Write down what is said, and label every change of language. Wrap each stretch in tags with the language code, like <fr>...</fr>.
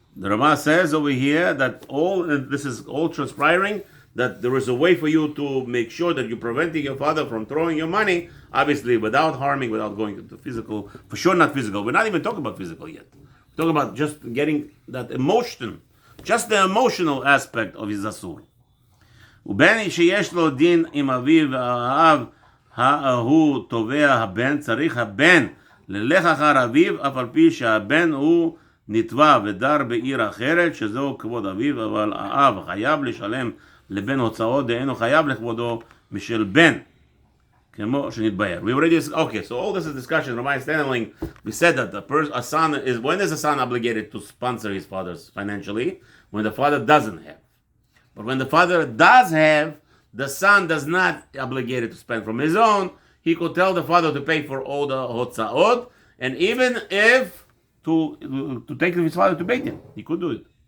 <en>the Rama says over here that this is all transpiring, that there is a way for you to make sure that you're preventing your father from throwing your money, obviously without harming, without going into physical, for sure not physical. We're not even talking about physical yet. We're talking about just getting that emotion, just the emotional aspect of his asur.</en> <he>ובין שיש לו דין עם אביו והאב הוא תובע הבן, צריך הבן ללך אחר אביו, אף על פי שהבן הוא נתבע ודר בעיר אחרת, שזהו כבוד אביו, אבל האב חייב לשלם לבן הוצאות, דהיינו חייב לכבודו משל בן, כמו שנתבהר.</he> <en>Okay, so all this is discussion. Rabbi Stanley, we said that a son is, when is a son obligated to sponsor his father financially? When the father doesn't have. But when the father does have, the son does not obligated to spend from his own. He could tell the father to pay for all the hotzaot, and even if to take his father to Beit Din, he could do it.</en>